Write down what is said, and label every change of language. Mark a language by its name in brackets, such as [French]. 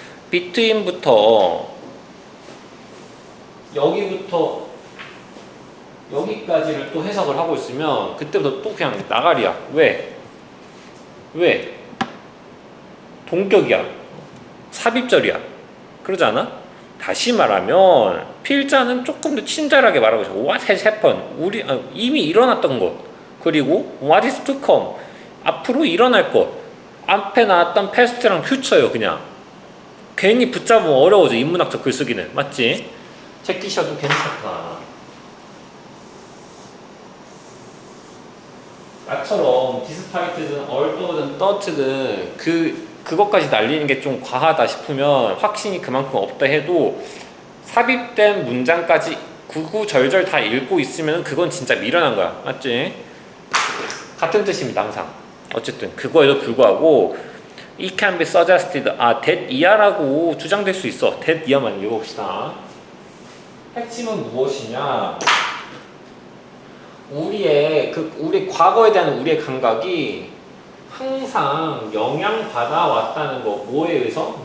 [Korean] between부터 여기부터 여기까지를 또 해석을 하고 있으면 그때부터 또 그냥 나가리야. 왜? 동격이야. 삽입절이야. 그러지 않아? 다시 말하면 필자는 조금 더 친절하게 말하고 있어. [English] What has happened? [Korean] 이미 일어났던 것. [English] 그리고 what is to come? [Korean] 앞으로 일어날 것. 앞에 나왔던 past랑 future요. 그냥 괜히 붙잡으면 어려워져. 인문학적 글쓰기는. 맞지? 제끼셔도 괜찮다. 나처럼 디스파이트든 얼더든 떠트든 그것까지 날리는 게 좀 과하다 싶으면 확신이 그만큼 없다 해도 삽입된 문장까지 구구절절 다 읽고 있으면 그건 진짜 미련한 거야. 맞지? 같은 뜻입니다. 항상. 어쨌든 그거에도 불구하고 [English] It can be suggested. [Korean] that 이하라고 주장될 수 있어. that 이하만 읽어봅시다. 핵심은 무엇이냐? 우리 과거에 대한 우리의 감각이 항상 영향받아 왔다는 거. 뭐에 의해서?